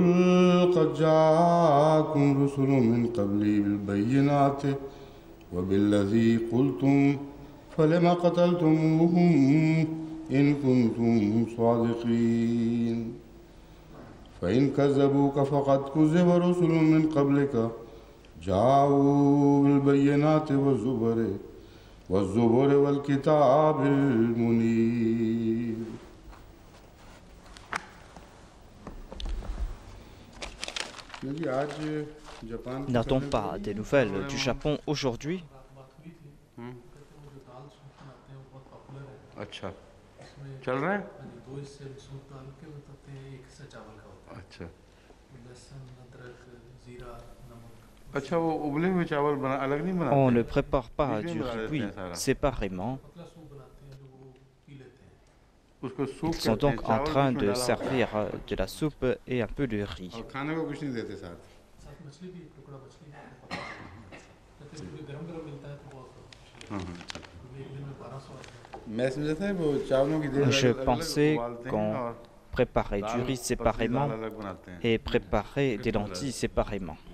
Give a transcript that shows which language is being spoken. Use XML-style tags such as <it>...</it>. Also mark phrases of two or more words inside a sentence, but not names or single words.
<ar>قد جاءكم رسل من قبلي بالبينات وبالذي قلتم فلم قتلتموهم إن كنتم صادقين فإن كذبوك فقد كذب رسل من قبلك جاءوا بالبينات والزبر والكتاب المنير.</ar> <fr>N'a-t-on pas des nouvelles du Japon aujourd'hui?</fr> <hi>अच्छा चल रहा है अच्छा अच्छा वो उबले हुए चावल बना अलग नहीं बनाते?</hi> <fr>On ne prépare pas du riz séparément. Ils sont donc en train de servir de la soupe et un peu de riz.</fr> <hi>खाने को कुछ नहीं देते साथ</hi> <fr>Je pensais qu'on préparait du riz séparément et préparait des lentilles séparément.</fr>